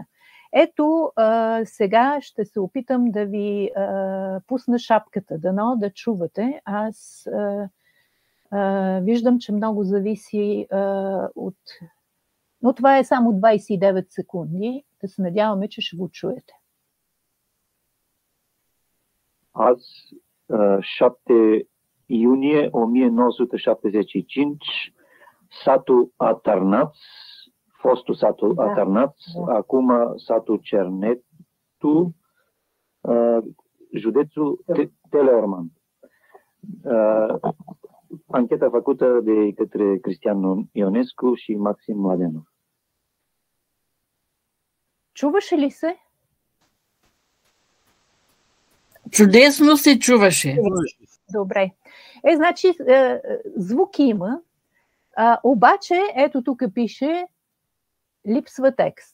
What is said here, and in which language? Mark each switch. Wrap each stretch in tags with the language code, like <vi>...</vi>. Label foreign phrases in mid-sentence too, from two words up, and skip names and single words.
<bg>Ето, сега ще се опитам да ви пусна шапката, дано да чувате. Аз виждам, че много зависи от... Но това е само 29 секунди. Да се надяваме, че ще го чуете.</bg> <ro>Аз 7 iunie 1975, satul Atărnaț, fostul satul Atărnaț, acum satul Cernetu, județul Teleorman. Ancheta făcută de către Cristian Ionescu și Maxim Mladenov.</ro> <bg>Чуваше ли се? Чудесно се чуваше. Добре. Значи, звук има, обаче, ето тук пише липсва текст.</bg>